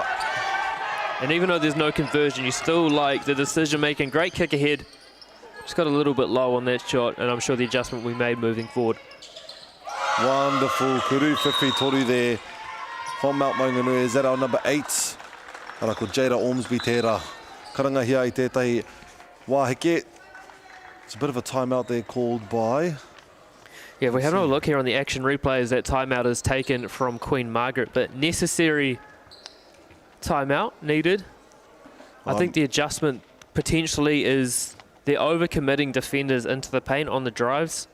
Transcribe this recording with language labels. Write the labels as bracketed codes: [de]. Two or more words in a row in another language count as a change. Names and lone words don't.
[en] And even though there's no conversion, you still like the decision-making. Great kick ahead. Just got a little bit low on that shot, and I'm sure the adjustment we made moving forward. Wonderful [mi] Kuruwhiwhi toru [en] there from Mount Monganui. Is that our number 8? Arako Jada Ormsby tērā. [mi] Karangahia I tētahi wāheke. [en] It's a bit of a timeout there called by... Yeah, we have a look here on the action replays. That timeout is taken from Queen Margaret, but necessary timeout needed. I think the adjustment potentially is they're overcommitting defenders into the paint on the drives.